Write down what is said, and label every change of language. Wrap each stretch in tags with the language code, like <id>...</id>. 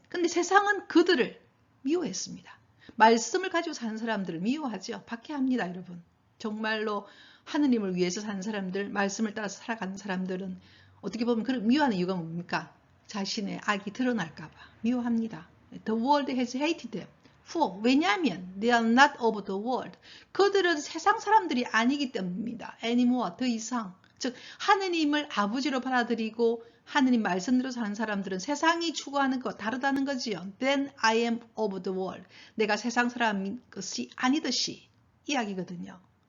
<ko>근데 세상은 그들을 미워했습니다. 말씀을 가지고 사는 사람들을 미워하죠. 박해합니다, 여러분. 정말로 하느님을 위해서 사는 사람들, 말씀을 따라서 살아가는 사람들은 어떻게 보면 그를 미워하는 이유가 뭡니까? 자신의 악이 드러날까 봐 미워합니다.</ko> <en>The world has hated them. For,</en> <ko>왜냐하면</ko> <en>they are not of the world.</en> <ko>그들은 세상 사람들이 아니기 때문입니다. anymore, 더 이상. 즉 하느님을 아버지로 받아들이고 하느님 말씀대로 사는 사람들은 세상이 추구하는 것 다르다는 거지요.</ko> <en>Then I am of the world.</en> <ko>내가 세상 사람인 것이 아니듯이 이야기거든요.</ko>